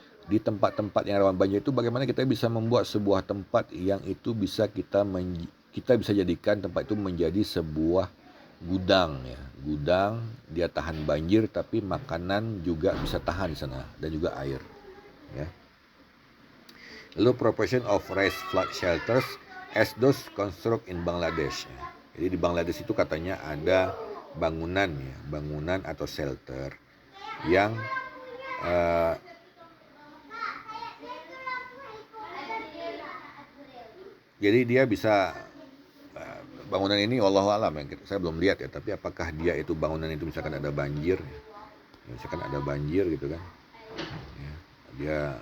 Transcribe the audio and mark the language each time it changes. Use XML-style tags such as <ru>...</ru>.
<id>Di tempat-tempat yang rawan banjir itu bagaimana kita bisa membuat sebuah tempat yang itu bisa kita bisa jadikan tempat itu menjadi sebuah gudang ya. Gudang, dia tahan banjir tapi makanan juga bisa tahan di sana dan juga air ya. Lalu</id> <en>proportion of raised flood shelters as those construct in Bangladesh ya.</en> <id>Jadi di Bangladesh itu katanya ada bangunan ya, bangunan atau shelter yang jadi dia bisa bangunan ini wallahu alam ya, saya belum lihat ya, tapi apakah dia itu bangunan itu misalkan ada banjir ya, misalkan ada banjir gitu kan ya, dia</id>